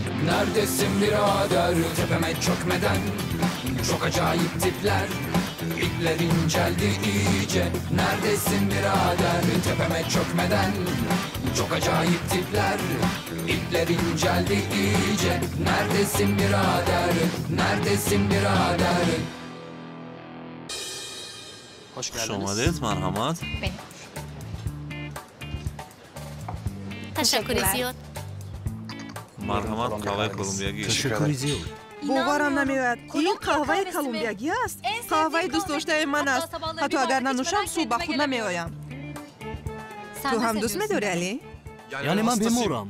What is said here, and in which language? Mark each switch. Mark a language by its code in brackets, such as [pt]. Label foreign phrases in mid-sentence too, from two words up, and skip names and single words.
[tr] Neredesin birader, tepeme çökmeden? Çok acayip tipler, ipler inceldi iyice. Neredesin birader, tepeme çökmeden? Çok acayip tipler, ipler inceldi iyice. Neredesin birader, neredesin birader? Hoş Hoş geldiniz. [fa] omadید مرحمت. [tr] Benim. Teşekkür ediyorum. [fa] مرحمت قهوه کلمبیایی. تشکری زیاد. باورم نمیاد این قهوه کلمبیایی است. قهوه دوست داشته من است. حتی اگر ننوشم صبح به خود نمیآیم. تو هم دوست می‌داری علی؟ یعنی من بیمارم.